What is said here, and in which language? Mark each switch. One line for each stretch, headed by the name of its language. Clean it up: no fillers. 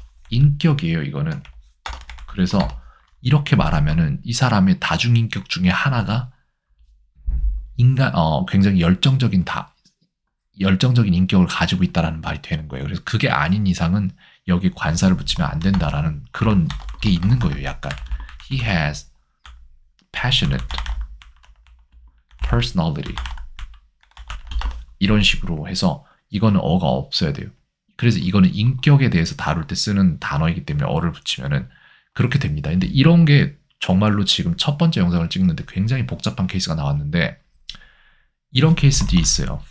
Korean: 인격이에요, 이거는. 그래서 이렇게 말하면은 이 사람의 다중인격 중에 하나가 굉장히 열정적인 인격을 가지고 있다라는 말이 되는 거예요. 그래서 그게 아닌 이상은 여기 관사를 붙이면 안 된다라는 그런 게 있는 거예요, 약간.
English: He has passionate personality.
Korean: 이런 식으로 해서 이거는 어가 없어야 돼요. 그래서 이거는 인격에 대해서 다룰 때 쓰는 단어이기 때문에 어를 붙이면은 그렇게 됩니다. 근데 이런 게 정말로 지금 첫 번째 영상을 찍는데 굉장히 복잡한 케이스가 나왔는데 이런 케이스도 있어요.